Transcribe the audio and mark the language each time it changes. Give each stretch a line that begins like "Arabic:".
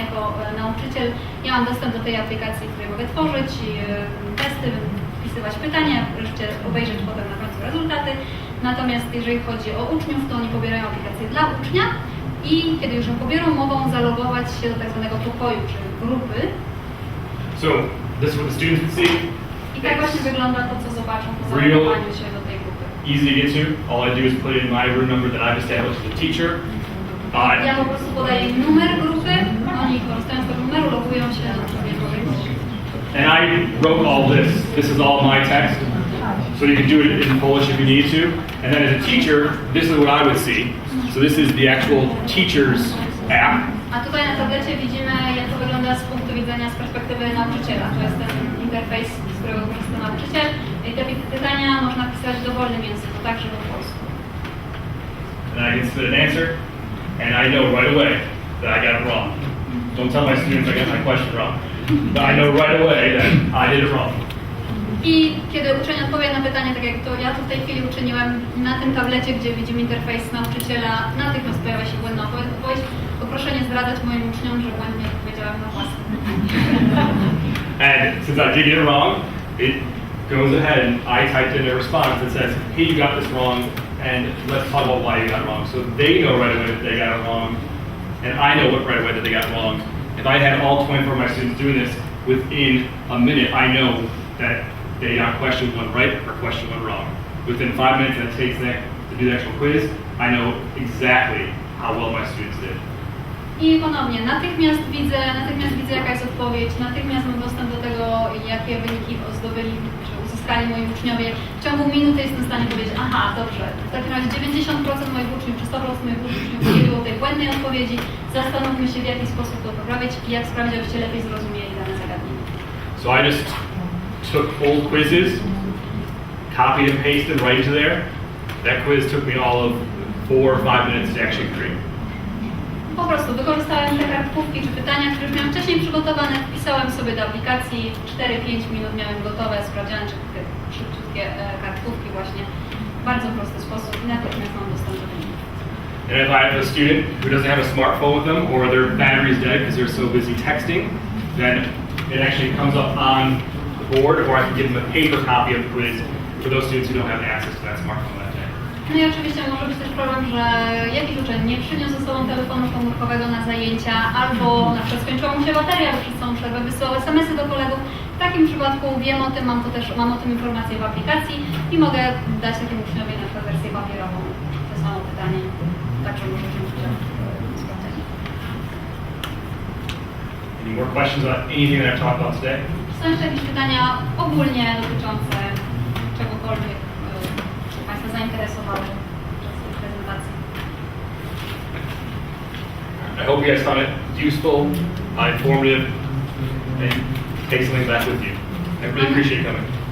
Polish: Jako nauczyciel ja mam dostęp do tej aplikacji, w której mogę tworzyć testy, wpisywać pytania, wreszcie obejrzeć potem na końcu rezultaty. Natomiast jeżeli chodzi o uczniów, to oni pobierają aplikację dla ucznia i kiedy już ją pobierą, mogą zalogować się do tak zwanego pokoju, czy grupy.
English: So this is what the students would see.
Polish: I tak właśnie wygląda to, co zobaczą po
English: Real.
Polish: zalogowaniu się do tej grupy.
English: Easy to get to. All I do is put in my room number that I've established as a teacher.
Polish: Ja po prostu podaję numer grupy, oni korzystając z tego numeru logują się na
English: And I wrote all this. This is all my text. So you can do it in Polish if you need to. And then as a teacher, this is what I would see. So this is the actual teacher's app.
Polish: A tutaj na tablecie widzimy, jak to wygląda z punktu widzenia, z perspektywy nauczyciela. To jest ten interfejs, z którego korzysta nauczyciel. I te pytania można pisać w dowolnym języku, także po polsku.
English: And I can submit an answer, and I know right away that I got it wrong. Don't tell my students I got my question wrong. But I know right away that I did it wrong.
Polish: I kiedy uczeń odpowie na pytanie, tak jak to ja tu w tej chwili uczyniłem, na tym tablecie, gdzie widzimy interfejs nauczyciela, natychmiast pojawia się błędna odpowiedź. Poproszę nie zdradzać moim uczniom, że błędnie odpowiedziałem na własne.
English: And since I did get it wrong, it goes ahead and I typed in a response that says, hey, you got this wrong, and let's talk about why you got it wrong. So they know right away that they got it wrong, and I know right away that they got it wrong. If I had all 24 of my students doing this within a minute, I know that they got question one right or question one wrong. Within 5 minutes that it takes them to do the actual quiz, I know exactly how well my students did.
Polish: I ponownie, natychmiast widzę jaka jest odpowiedź, natychmiast mam dostęp do tego, jakie wyniki zdobyli, czy uzyskali moi uczniowie. W ciągu minuty jestem w stanie powiedzieć, aha, dobrze, w takim razie 90% moich uczniów, czy 100% moich uczniów nie było tej błędnej odpowiedzi. Zastanówmy się, w jaki sposób to poprawić i jak sprawić, abyście lepiej zrozumieli dane zagadnienie.
English: So I just took old quizzes, copied and pasted right into there. That quiz took me all of 4 or 5 minutes to actually create.
Polish: Po prostu wykorzystałem te kartkówki czy pytania, które już miałem wcześniej przygotowane, wpisałem sobie do aplikacji, 4-5 minut miałem gotowe, sprawdziłem, czy te szybciutkie kartkówki właśnie w bardzo prosty sposób i natychmiast mam dostęp do wyników.
English: And if I have a student who doesn't have a smartphone with them, or their battery is dead because they're so busy texting, then it actually comes up on the board, or I can give them a paper copy of the quiz for those students who don't have access to that smartphone that day.
Polish: No i oczywiście może być też problem, że jakiś uczeń nie przyniósł ze sobą telefonu komórkowego na zajęcia, albo na przykład skończyła mu się bateria, bo przez całą przerwę wysyłał SMS-y do kolegów. W takim przypadku wiem o tym, mam o tym informację w aplikacji i mogę dać takiemu uczniowi na przykład wersję papierową. To samo pytanie, także może wziąć udział w sprawdzeniu.
English: Any more questions on anything that I've talked about today?
Polish: Są jeszcze jakieś pytania ogólnie dotyczące czegokolwiek, co Państwa zainteresowały podczas tej prezentacji?
English: I hope you guys found it useful, informative, and take something back with you. I really appreciate coming.